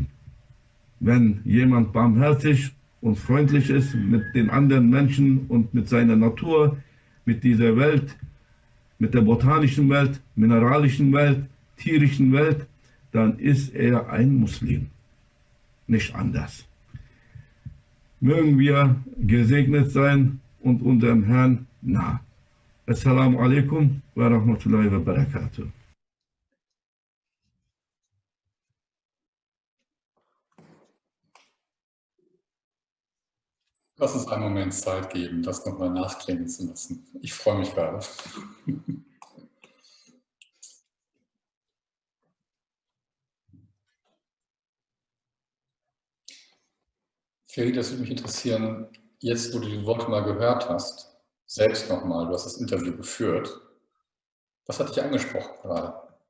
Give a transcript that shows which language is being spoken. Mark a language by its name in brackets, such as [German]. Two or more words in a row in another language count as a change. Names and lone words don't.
[German] Wenn jemand barmherzig und freundlich ist mit den anderen Menschen und mit seiner Natur, mit dieser Welt, mit der botanischen Welt, mineralischen Welt, tierischen Welt, dann ist er ein Muslim, nicht anders. Mögen wir gesegnet sein und unserem Herrn nah. [Arabic] السلام عليكم ورحمة الله وبركاته. [German] Lass uns einen Moment Zeit geben, das nochmal nachklingen zu lassen. Ich freue mich gerade. Feride, das würde mich interessieren, jetzt wo du die Worte mal gehört hast, selbst nochmal, du hast das Interview geführt, was hat dich angesprochen gerade?